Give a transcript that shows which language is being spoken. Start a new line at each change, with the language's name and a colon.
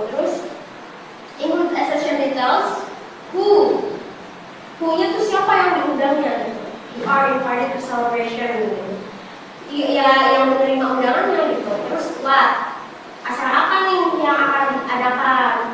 English: Terus include essential details.
Indonesian: Who-nya tuh siapa yang diundangnya?
English: You are invited to celebration.
Indonesian: Ya, yang menerima undangannya gitu. Terus what? Acara apa nih yang akan diadakan?